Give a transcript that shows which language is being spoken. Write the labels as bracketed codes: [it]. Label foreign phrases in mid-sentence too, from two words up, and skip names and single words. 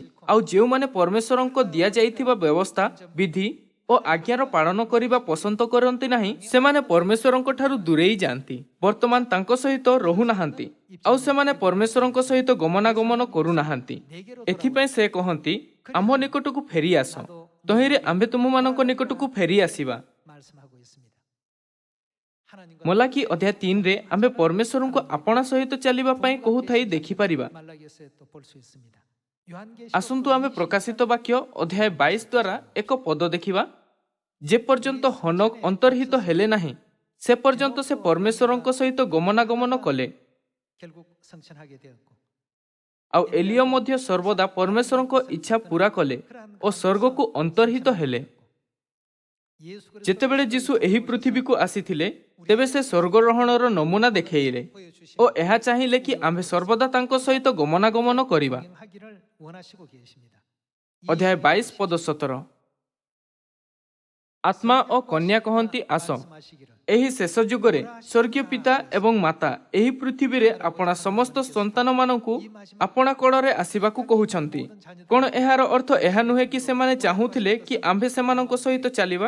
[or] ଆଉ ଯେଉଁମାନେ ପରମେଶ୍ୱରଙ୍କ ଦିଆଯାଇଥିବା ବ୍ୟବସ୍ଥା, ବିଧି ଓ ଆଜ୍ଞାର ପାଳନ କରିବା ପସନ୍ଦ କରନ୍ତି ନାହିଁ, ସେମାନେ ପରମେଶ୍ୱରଙ୍କ ଠାରୁ ଦୂରେଇ ଯାଆନ୍ତି। ବର୍ତ୍ତମାନ ତାଙ୍କ ସହିତ ରହୁନାହାନ୍ତି ଆଉ ସେମାନେ ପରମେଶ୍ୱରଙ୍କ ସହିତ ଗମନାଗମନ କରୁନାହାନ୍ତି। ଏଥିପାଇଁ ସେ କହନ୍ତି ଆମ୍ଭ ନିକଟକୁ ଫେରିଆସ, ତହିଁରେ ଆମ୍ଭେ ତୁମମାନଙ୍କ ନିକଟକୁ ଫେରିଆସିବା। [ko] 말씀하고 있습니다. 하나님과 [or] ମଲାଖୀ ଅଧ୍ୟାୟ 3ରେ ଆମ୍ଭେ ପରମେଶ୍ୱରଙ୍କୁ ଆପଣା ସହିତ ଚାଲିବା ପାଇଁ କହୁଥାଇ ଦେଖିପାରିବା। [ko] 말라기에서 또 볼 수 있습니다. [or] ଆସନ୍ତୁ ଆମେ ପ୍ରକାଶିତ ବାକ୍ୟ ଅଧ୍ୟାୟ 22 ଦ୍ୱାରା ଏକ ପଦ ଦେଖିବା। ଯେପର୍ଯ୍ୟନ୍ତ ହନୋକ ଅନ୍ତର୍ହିତ ହେଲେ ନାହିଁ ସେ ପର୍ଯ୍ୟନ୍ତ ସେ ପରମେଶ୍ୱରଙ୍କ ସହିତ ଗମନାଗମନ କଲେ। [ko] 결국 성천하게 되었고 [or] ଆଉ ଏଲିୟ ମଧ୍ୟ ସର୍ବଦା ପରମେଶ୍ୱରଙ୍କ ଇଚ୍ଛା ପୂରା କଲେ ଓ ସ୍ୱର୍ଗକୁ ଅନ୍ତର୍ହିତ ହେଲେ। [ko] 예수 그리스도 [or] ଯେତେବେଳେ ଯୀଶୁ ଏହି ପୃଥିବୀକୁ ଆସିଥିଲେ ତେବେ ସେ ସ୍ୱର୍ଗରୋହଣର ନମୁନା ଦେଖେଇଲେ ଓ ଏହା ଚାହିଁଲେ କି ଆମ୍ଭେ ସର୍ବଦା ତାଙ୍କ ସହିତ ଗମନାଗମନ କରିବା। [ko] 하기를 원하시고 계십니다. [or] ଅଧ୍ୟାୟ 22 ପଦ 17। ଆତ୍ମା ଓ କନ୍ୟା କହନ୍ତି ଆସ। [ko] 말씀하시기를 [or] ଏହି ଶେଷ ଯୁଗରେ ସ୍ୱର୍ଗୀୟ ପିତା ଏବଂ ମାତା ଏହି ପୃଥିବୀରେ ଆପଣା ସମସ୍ତ ସନ୍ତାନମାନଙ୍କୁ ଆପଣା କୋଳରେ ଆସିବାକୁ କହୁଛନ୍ତି। କ'ଣ ଏହାର ଅର୍ଥ ଏହା ନୁହେଁ କି ସେମାନେ ଚାହୁଁଥିଲେ କି ଆମ୍ଭେ ସେମାନଙ୍କ ସହିତ ଚାଲିବା?